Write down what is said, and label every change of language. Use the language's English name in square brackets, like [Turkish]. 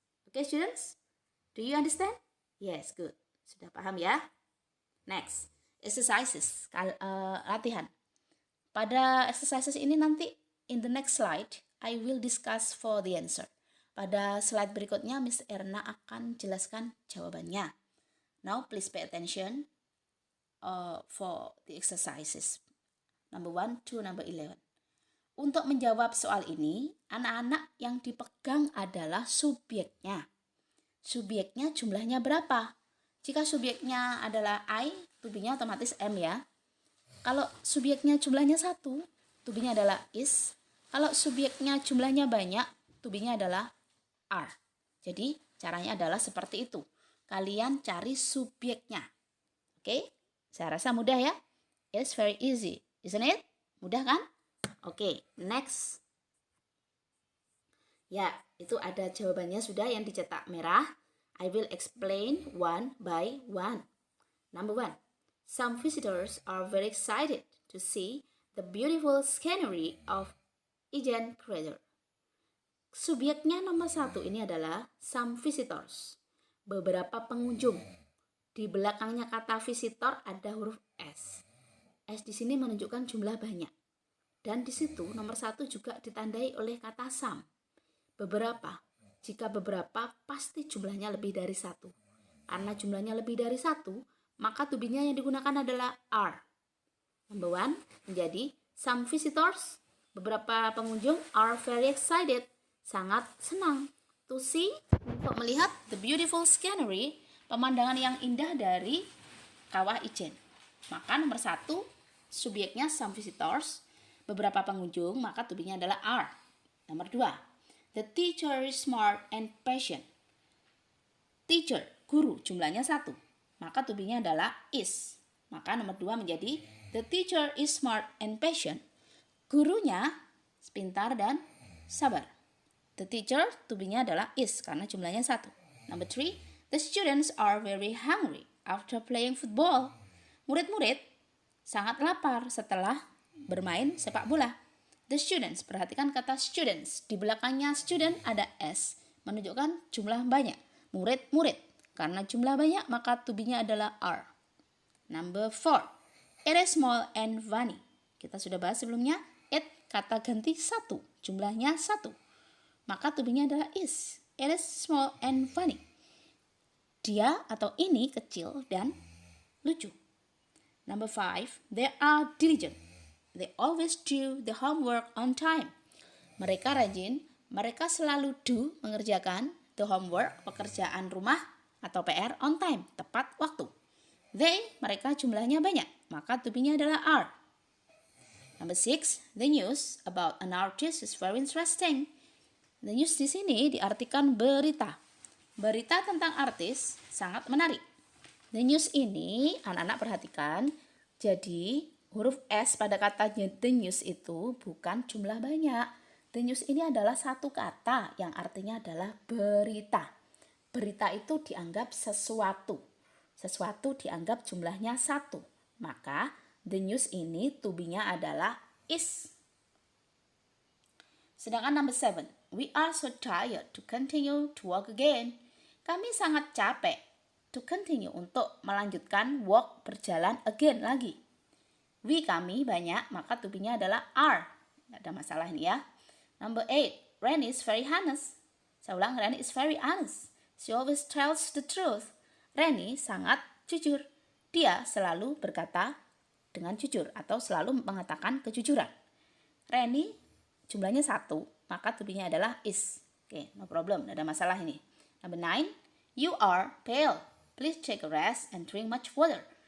[English] Okay, students? Do you understand? Yes, good. [Indonesian] Sudah paham ya? [English] Next, exercises. [Indonesian] Latihan. Pada exercises ini nanti, [English] in the next slide, I will discuss for the answer. [Indonesian] Pada slide berikutnya, Miss Erna akan jelaskan jawabannya. [English] Now, please pay attention for the exercises. Number 1 to number 11. [Indonesian] Untuk menjawab soal ini, anak-anak yang dipegang adalah subjeknya. Subjeknya jumlahnya berapa? Jika subjeknya adalah I, to be-nya otomatis am ya. Kalau subjeknya jumlahnya 1, to be-nya adalah is. Kalau subjeknya jumlahnya banyak, to be-nya adalah are. Jadi caranya adalah seperti itu. Kalian cari subjeknya. Oke? Saya rasa mudah ya. [English] It's very easy, isn't it? [Indonesian] Mudah kan? [English] Oke, next. [Indonesian] Ya, itu ada jawabannya sudah yang dicetak merah. [English] I will explain one by one. Number 1. Some visitors are very excited to see the beautiful scenery of Ijen Crater. [Indonesian] Subjeknya nomor 1 ini adalah [English] some visitors. [Indonesian] Beberapa pengunjung. Di belakangnya kata visitor ada huruf S. S di sini menunjukkan jumlah banyak. Dan di situ nomor 1 juga ditandai oleh kata some. Beberapa. Jika beberapa, pasti jumlahnya lebih dari 1. Karena jumlahnya lebih dari 1, maka to be-nya yang digunakan adalah are. [English] Number 1 [Indonesian] menjadi [English] some visitors. [Indonesian] Beberapa pengunjung [English] are very excited. [Indonesian] Sangat senang [English] to see, [Indonesian] untuk melihat [English] the beautiful scenery, [Indonesian] pemandangan yang indah dari Kawah Ijen. Maka nomor 1 subjeknya [English] some visitors, [Indonesian] beberapa pengunjung, maka to be-nya adalah are. [English] Nomor 2, the teacher is smart and patient. [Indonesian] Teacher, guru, jumlahnya 1, maka to be-nya adalah is. Maka nomor 2 menjadi [English] the teacher is smart and patient. [Indonesian] Gurunya pintar dan sabar. [English] The teacher [Indonesian] to be-nya adalah is karena jumlahnya 1. [English] Number 3, the students are very hungry after playing football. [Indonesian] Murid-murid sangat lapar setelah bermain sepak bola. [English] The students, [Indonesian] perhatikan kata students. Di belakangnya student ada s, menunjukkan jumlah banyak. Murid-murid, karena jumlah banyak maka to be-nya adalah are. [English] Number 4, it is small and funny. [Indonesian] Kita sudah bahas sebelumnya, it kata ganti 1, jumlahnya 1. Maka to be-nya adalah is. [English] It is small and funny. [Indonesian] Dia atau ini kecil dan lucu. [English] Number 5, they are diligent. They always do the homework on time. [Indonesian] Mereka rajin, mereka selalu do, mengerjakan [English] the homework, [Indonesian] pekerjaan rumah atau PR [English] on time, [Indonesian] tepat waktu. They, mereka jumlahnya banyak, maka to be-nya adalah are. [English] Number 6, the news about an artist is very interesting. [Indonesian] The news di sini diartikan berita. Berita tentang artis sangat menarik. The news ini, anak-anak perhatikan, jadi huruf S pada katanya the news itu bukan jumlah banyak. The news ini adalah satu kata yang artinya adalah berita. Berita itu dianggap sesuatu. Sesuatu dianggap jumlahnya 1. Maka the news ini to be-nya adalah is. Sedangkan [English] number 7, we are so tired to continue to walk again. [Indonesian] Kami sangat capek [English] to continue, [Indonesian] untuk melanjutkan walk, berjalan again lagi. We, kami banyak, maka to be-nya adalah are. Tidak ada masalah ini ya. [English] Number 8, Reni is very honest. [Indonesian] Saya ulang, [English] Reni is very honest. She always tells the truth. [Indonesian] Reni sangat jujur. Dia selalu berkata dengan jujur atau selalu mengatakan kejujuran. Reni jumlahnya 1, maka to be-nya adalah is. Oke, [English] no problem, [Indonesian] tidak ada masalah ini. [English] Number 9, you are pale. Please take a rest and drink much water.